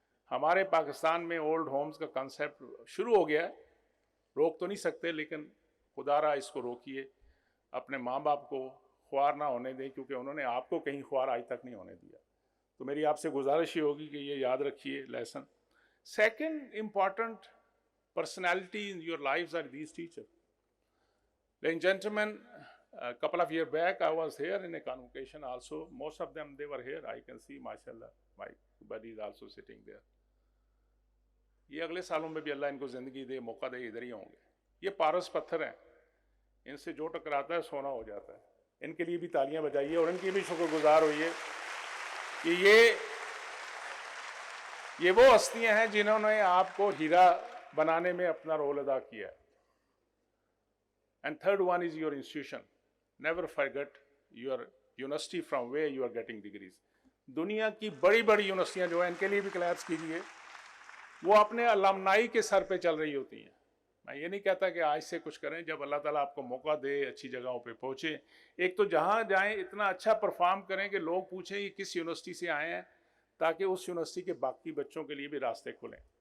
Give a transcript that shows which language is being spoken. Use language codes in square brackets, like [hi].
[ur] ہمارے پاکستان میں old homes کا کنسیپٹ شروع ہو گیا ہے, روک تو نہیں سکتے لیکن خدا را اس کو روکیے. اپنے ماں باپ کو خوار نہ ہونے دیں کیونکہ انہوں نے آپ کو کہیں خوار آج تک نہیں ہونے دیا. تو میری آپ سے گزارش ہی ہوگی کہ یہ یاد رکھیے lesson. [en] Second important personality in your lives are these teachers. Ladies and gentlemen, a couple of years back I was here in a convocation also. Most of them they were here. I can see mashallah my buddy is also sitting there. [ur] یہ اگلے سالوں میں بھی اللہ ان کو زندگی دے, موقع دے, ادھر ہی ہوں گے. یہ پارس پتھر ہیں, ان سے جو ٹکراتا ہے سونا ہو جاتا ہے. ان کے لیے بھی تالیاں بجائیے اور ان کی بھی شکر گزار ہوئیے کہ یہ وہ ہستیاں ہیں جنہوں نے آپ کو ہیرا بنانے میں اپنا رول ادا کیا ہے. [en] And third one is your institution. Never forget your university from where you are getting degrees. [ur] دنیا کی بڑی بڑی یونیورسٹیاں جو ہیں ان کے لیے بھی کلیپس کیجیے, وہ اپنے الامنائی کے سر پہ چل رہی ہوتی ہیں. میں یہ نہیں کہتا کہ آج سے کچھ کریں, جب اللہ تعالیٰ آپ کو موقع دے اچھی جگہوں پہ پہنچے. ایک تو جہاں جائیں اتنا اچھا پرفارم کریں کہ لوگ پوچھیں یہ کس یونیورسٹی سے آئے ہیں, تاکہ اس یونیورسٹی کے باقی بچوں کے لیے بھی راستے کھلیں.